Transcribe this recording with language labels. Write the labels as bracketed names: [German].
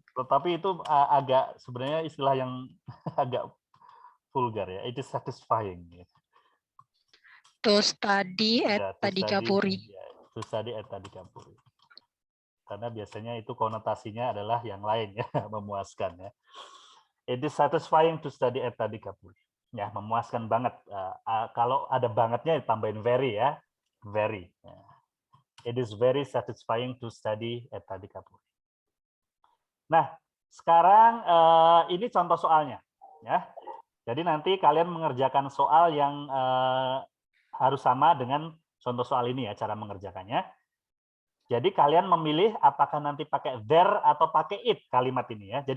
[Indonesian] Tetapi itu agak sebenarnya istilah yang agak vulgar ya. [English] It is satisfying. Ya. To study Ya, at Tadikapuri. To study at Tadikapuri. [Indonesian] Karena biasanya itu konotasinya adalah yang lain ya, memuaskan ya. [English] It is satisfying to study at Tadikapuri. [Indonesian] Ya, memuaskan banget. Kalau ada bangetnya tambahin very ya. Very. Ya. [English] It is very satisfying to study at Tadikapuri. [Indonesian] Nah, sekarang ini contoh soalnya ya. Jadi nanti kalian mengerjakan soal yang harus sama dengan contoh soal ini ya, cara mengerjakannya. Jadi kalian memilih apakah nanti pakai there atau pakai it kalimat ini ya.